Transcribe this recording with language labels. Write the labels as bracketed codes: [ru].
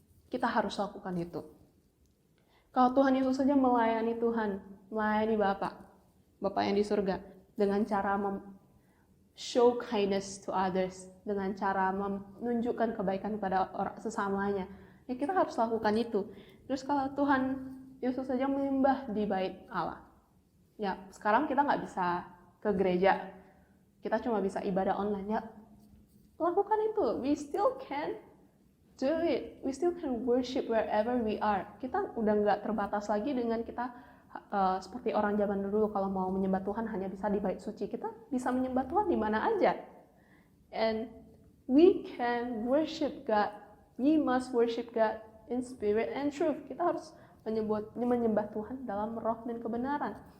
[id] Kita harus lakukan itu. Kalau Tuhan Yesus saja melayani Tuhan, melayani Bapa yang di surga, dengan cara [en] show kindness to others, [id] dengan cara menunjukkan kebaikan kepada orang sesamanya, ya kita harus lakukan itu. Terus kalau Tuhan Yesus saja menyembah di bait Allah, ya sekarang kita nggak bisa ke gereja, kita cuma bisa ibadah online, ya lakukan itu. [en] We still can do it, we still can worship wherever we are. [id] Kita udah nggak terbatas lagi dengan kita seperti orang zaman dulu, kalau mau menyembah Tuhan hanya bisa di bait suci. Kita bisa menyembah Tuhan di mana aja. [en] And we can worship God. We must worship God in spirit and truth. [id] Kita harus menyembah Tuhan dalam roh dan kebenaran.